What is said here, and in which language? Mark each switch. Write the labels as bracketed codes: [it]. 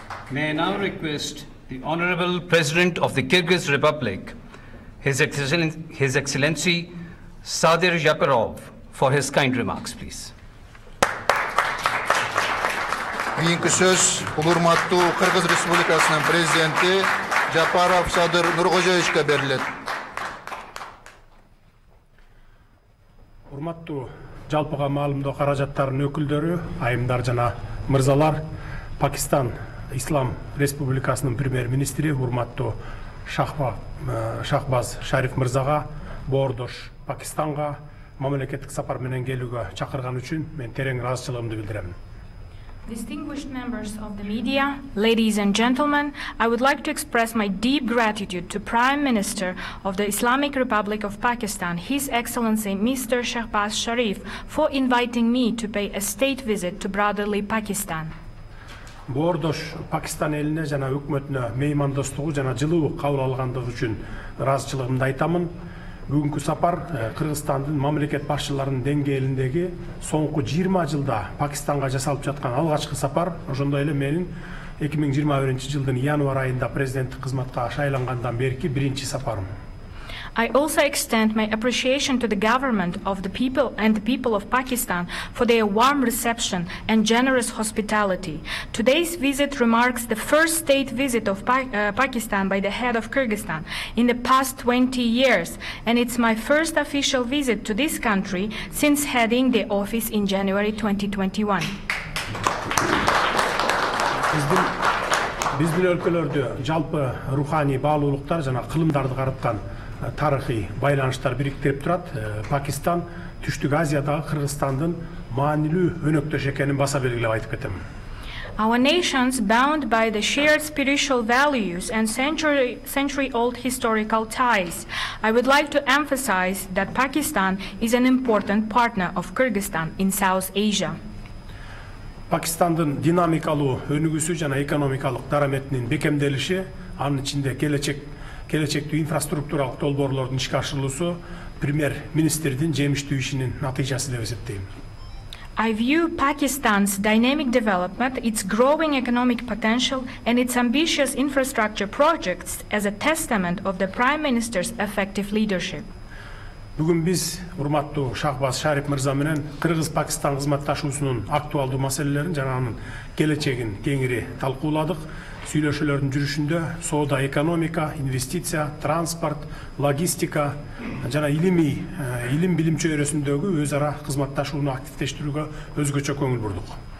[en] May I now request the Honorable President of the Kyrgyz Republic, His Excellency Sadir Japarov, for his kind remarks, please. [ky] Keyinki söz urmatlı Kırgız Respublikasının prezidenti Japarov Sadir Nurgojevичке берилет. Урматтуу жалпыга маалымдоо каражаттарынын өкүлдөрү, айымдар жана мырзалар, Пакистан Ислам Республикасынын премьер-министри урматтуу Shehbaz Sharif мырзага, боордош Пакистанга мамлекеттик сапар менен келүүгө чакырган үчүн мен терең ыраазычылыгымды билдирем. [en] Distinguished members of the media, ladies and gentlemen, I would like to express my deep gratitude to Prime Minister of the Islamic Republic of Pakistan, His Excellency Mr. Shehbaz Sharif, for inviting me to pay a state visit to brotherly Pakistan. [ky] Боордош Пакистан элине жана өкмөтүнө меймандостугу жана жылуу кабыл алгандыгы үчүн ыраазычылыгымды айтамын. Бүгүнкү сапар Кыргызстандын мамлекет башчыларынын деңгээлиндеги соңку 20 жылда Пакистанга жасалып жаткан алгачкы сапар, ошондой эле менин 2021-жылдын январь айында президенттик кызматка шайлангандан берки биринчи сапарым. [en] I also extend my appreciation to the government of the people and the people of Pakistan for their warm reception and generous hospitality. Today's visit remarks the first state visit of Pakistan by the head of Kyrgyzstan in the past 20 years, and it's my first official visit to this country since heading the office in January 2021. [ky] Биздин өлкөлөрдө жалпы руханий баалуулуктар жана кылымдарды карыткан тарыхый байланыштар бириктирип турат. Пакистан Түштүк Азиядагы Кыргызстандын маанилүү өнөктөш экенин баса белгилеп айтып кетем. [en] Our nations, bound by the shared spiritual values and century-old historical ties, I would like to emphasize that Pakistan is an important partner of Kyrgyzstan in South Asia. [ky] Пакистандын динамикалуу өнүгүүсү жана экономикалык дараметинин бекемделиши, анын ичинде келечектүү инфраструктуралык долбоорлордун ишке ашырылуусу премьер-министрдин жемиштүү ишинин натыйжасы деп эсептейм. [en] I view Pakistan's dynamic development, its growing economic potential, and its ambitious infrastructure projects as a testament of the Prime Minister's effective leadership. [ky] Бүгүн биз урматтуу Shehbaz Sharif мырза менен Кыргыз-Пакистан кызматташуусунун актуалдуу маселелерин жана анын келечегин кеңири талкууладык. Сүйлөшүүлөрдүн жүрүшүндө соода, экономика, инвестиция, транспорт, логистика жана илим билим чөйрөсүндөгү өз ара кызматташууну активдештирүүгө өзгөчө көңүл бурдук.